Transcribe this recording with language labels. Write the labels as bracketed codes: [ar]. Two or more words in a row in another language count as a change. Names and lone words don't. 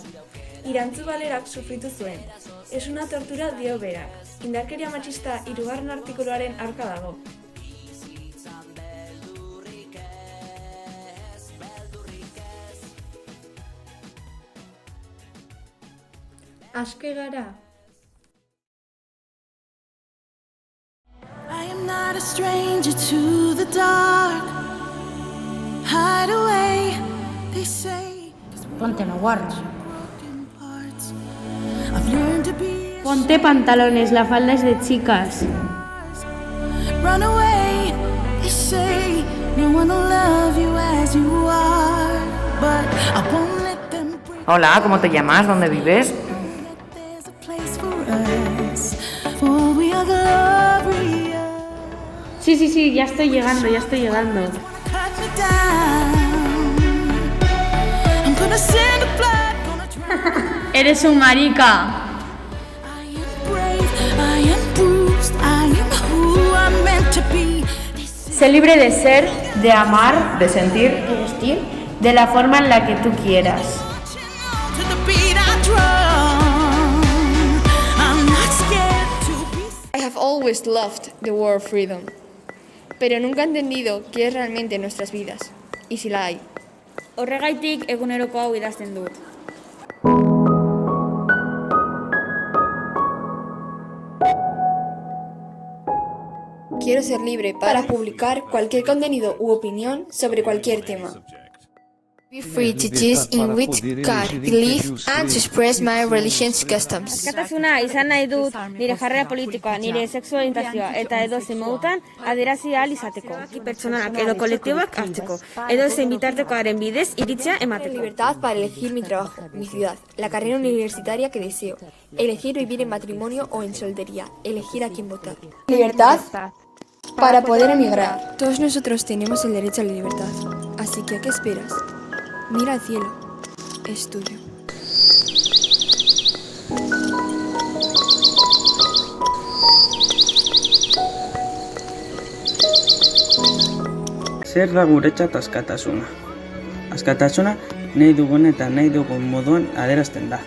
[eu] Irantzu balerak sufritu zuen. [es] Ez una tortura [eu] dio berak. Indarkeria matxista 3. artikuluaren aurka dago. Aske gara. [en] I am not a stranger to the dark. Hide away, they say. [es] Ponte no guarros. [en] I've learned to be. [es] Ponte pantalones, la falda es de chicas. [en] Run away, they say. No one will love you as you are, but I won't let them break. [es] Hola, ¿cómo te llamas? ¿Dónde vives? Sí, ya estoy llegando. Eres un marica. Sé libre de ser, de amar, De sentir. de vestir, de la forma en la que tú quieras. [en] I have always loved the word freedom, [es] pero nunca he entendido qué es realmente nuestras vidas, y si la hay. [eu] Horregaitik eguneroko hau idazten dut. [es] Quiero ser libre para publicar cualquier contenido u opinión sobre cualquier tema. [en] Be free to choose in which God believe and to express my religion's customs. [eu] Askatasuna izan nahi dut nire jarrera politikoa, nire sexualintazioa eta edozein modutan adierazi ahal izateko. Pertsonalak edo kolektiboak hartzeko, edozein bitartekoaren bidez iritzia emateko. [es] Libertad para elegir mi trabajo, mi ciudad, la carrera universitaria que deseo, elegir vivir en matrimonio o en soltería, elegir a quién votar. Libertad para poder emigrar. Todos nosotros tenemos el derecho a la libertad, así que ¿a qué esperas? Mira al cielo, es tuyo. [eu] Zer da guretzat askatasuna? Askatasuna nahi dugun eta nahi dugun moduan adierazten da.